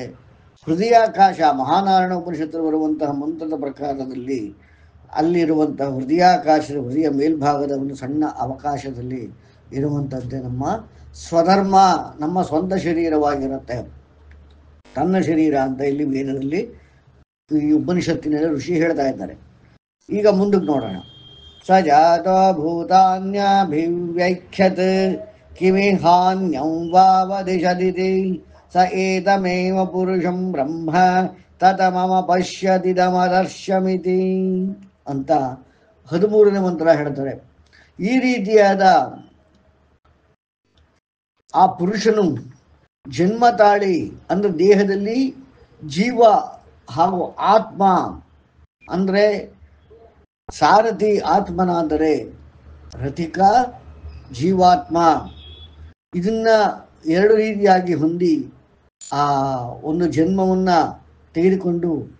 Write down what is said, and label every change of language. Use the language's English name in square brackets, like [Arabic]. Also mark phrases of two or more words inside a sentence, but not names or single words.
[Kannada] ಹೃದಯಾಕಾಶ, ಮಹಾನಾರಾಯಣ ಉಪನಿಷತ್ತು ಬರುವಂತಹ ಮಂತ್ರದ ಪ್ರಕಾರದಲ್ಲಿ ಅಲ್ಲಿರುವಂತಹ ಹೃದಯಾಕಾಶದ ಹೃದಯ ಮೇಲ್ಭಾಗದ ಒಂದು ಸಣ್ಣ ಅವಕಾಶದಲ್ಲಿ ಇರುವಂಥದ್ದೇ ನಮ್ಮ ಸ್ವಧರ್ಮ, ನಮ್ಮ ಸ್ವಂತ ಶರೀರವಾಗಿರುತ್ತೆ. ತನ್ನ ಶರೀರ ಅಂತ ಇಲ್ಲಿ ವೇದದಲ್ಲಿ ಈ ಉಪನಿಷತ್ತಿನಲ್ಲಿ ಋಷಿ ಹೇಳ್ತಾ ಇದ್ದಾರೆ. ಈಗ ಮುಂದಕ್ಕೆ ನೋಡೋಣ. [Sanskrit] ಸಜಾತ ಭೂತಾನ್ಯಭಿವ್ಯಖ್ಯತ್ ಕಿಮಿಹಾನ್ಯಂ ವಾವದಿಶದಿತಿ ಸ ಏತಮೇವ ಪುರುಷಂ ಬ್ರಹ್ಮ ತತ ಮಮ ಪಶ್ಯತಿದಮದರ್ಶಮಿತಿ [Kannada] ಅಂತ 13ನೇ ಮಂತ್ರ ಹೇಳ್ತಾರೆ. ಈ ರೀತಿಯಾದ ಆ ಪುರುಷನು ಜನ್ಮ ತಾಳಿ ಅಂದರೆ ದೇಹದಲ್ಲಿ ಜೀವ ಹಾಗೂ ಆತ್ಮ ಅಂದರೆ ಸಾರಥಿ ಆತ್ಮನಾದರೆ ರಥಿಕ ಜೀವಾತ್ಮ ಇದನ್ನ ಎರಡು ರೀತಿಯಾಗಿ ಹೊಂದಿ ಆ ಒಂದು ಜನ್ಮವನ್ನ ತೆಗೆದುಕೊಂಡು